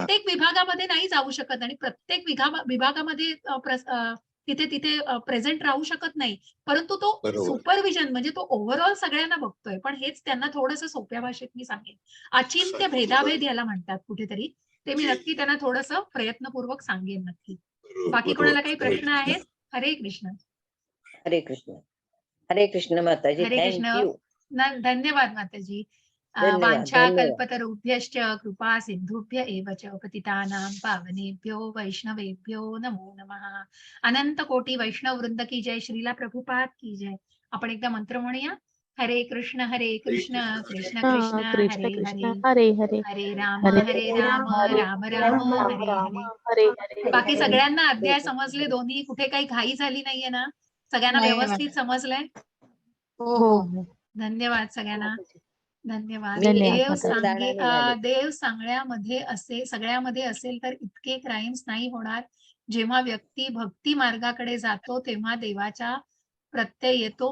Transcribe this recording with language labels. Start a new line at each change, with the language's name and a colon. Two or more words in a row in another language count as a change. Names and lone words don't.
Marathi: प्रत्येक विभागामध्ये नाही जाऊ शकत आणि प्रत्येक विभागामध्ये तिथे तिथे प्रेझेंट राहू शकत नाही. परंतु तो बरोबर. सुपरव्हिजन म्हणजे तो ओव्हरऑल सगळ्यांना बघतोय. पण हेच त्यांना थोडंसं सोप्या भाषेत मी सांगेन. अचिंत्य भेदाभेद याला म्हणतात कुठेतरी. ते मी नक्की त्यांना थोडंसं प्रयत्नपूर्वक सांगेन नक्की. बाकी कोणाला काही हरे प्रश्न कृष्ण. आहेत? हरे कृष्ण. हरे कृष्ण. हरे कृष्ण माताजी. हरे कृष्ण. थँक्यू. धन्यवाद माताजी. धन्यवाद,
Sanskrit: वाञ्छा धन्यवाद. कल्पतरुभ्यश्च कृपा सिंधुभ्य एव च पतितानां पावनेभ्यो वैष्णवेभ्यो नमो नमः.
Hindi: अनंत कोटी वैष्णव वृंद की जय. श्रीला प्रभुपाद की जय.
Marathi: आपण एकदा मंत्र म्हणूया.
Sanskrit: हरे कृष्ण कृष्ण कृष्ण कृष्ण हरे कृष्ण हरे, हरे हरे हरे राम हरे राम हरे राम राम हरे राम हरे. हरे हरे
Marathi: बाकी
Sanskrit: हरे
Marathi: सगळ्यांना अध्याय
Sanskrit: हरे.
Marathi: समजले दोन्ही? कुठे काही घाई झाली नाहीये ना? सगळ्यांना नाही व्यवस्थित समजलंय? हो हो हो हो धन्यवाद सगळ्यांना. धन्यवाद. मी धन्यवाद देव माताजी. समाधानी झाले. देव सगळ्यामध्ये असेल तर इतके क्राईम्स नाही होणार. जेव्हा व्यक्ती भक्ती मार्गाकडे जातो तेव्हा देवाचा प्रत्यय येतो.